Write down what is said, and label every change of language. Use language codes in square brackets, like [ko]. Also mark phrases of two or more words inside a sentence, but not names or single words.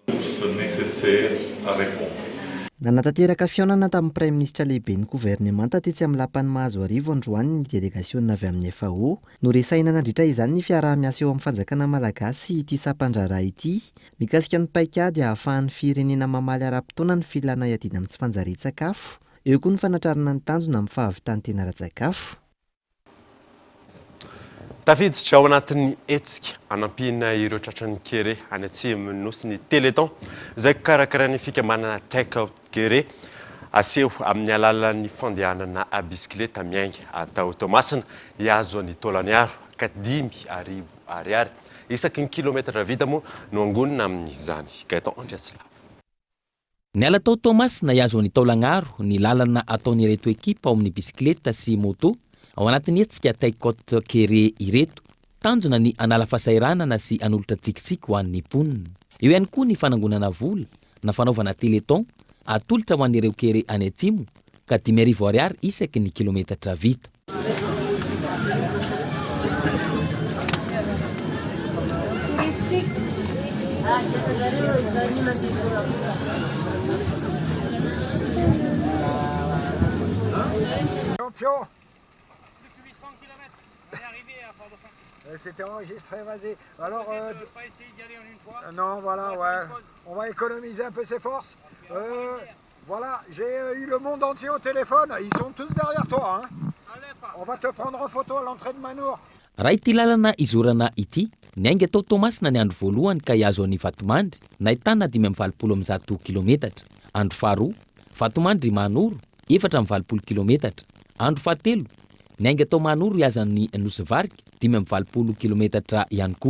[mg] Nanatanteraka fiaonana tamin'ny Prime Ministra lehiben'ny gouvernemanta tetsy amin'ny lapany mahazo arivo androany ny delegasiona avy amin'ny FAO no resaina nandritra izany ny fiaraha-miasa eo amin'ny fanjakana malagasy ity sampandraraha ity mikasika ny paikady ahafahan'ny firenena mamaly ara-potoana ny filana iadina amin'ny tsy fanjarian-tsakafo eo koa ny fanatrarana ny tanjona amin'ny fahavitany tena ara-tsakafo. Tafiditra ao anatin'ny hetsika anampiana ireo tratran'ny kere any atsimo nosy ny Téléthon izay karakarany fikamanana take-out kere aseho amin'ny alalan'ny fandehanana bisikileta miainga atao Tomasina hiazo ny taolany aro ka 5,000 ariary isaky ny kilometra vita moa no angonina amin'izany. Gaetan Andriasilavo. Ny ala tao Tomasina hiazo ny taolana aro ny lalana ataon'ireto ekipa ao amin'ny bisikileta sy moto ao anatin'ny hetsika take-out kere ireto, tanjona ny anala fasairanana sy anolotra tsikitsiky ho an'ny mponina. Eo ihany koa ny fanangonana vola na fanaovana Téléthon atolotra ho an'ireo kere any atsimo ka 5,000 ariary isaky ny kilometatra vita. [fr] Champion. C'était enregistré, vas-y. Alors, pas essayer d'y aller en une fois. Non, voilà, ouais. On va économiser un peu ses forces. Voilà, j'ai eu le monde entier au téléphone. Ils sont tous derrière toi. Hein. On va te prendre en photo à l'entrée de Manour. [mg] Raha ity lalana izorana ity, ny ainga tao Tomasina ny andro voalohany ka hiazo ny Vatomandry, nahitana 5,20 kilometatra. Andro faharoa, Vatomandry Manoro, 4,20 kilometatra. Andro fahatelo, ny ainga tao Manoro hiazan'ny Nosivariky, 5,20 kilometatra ihany koa.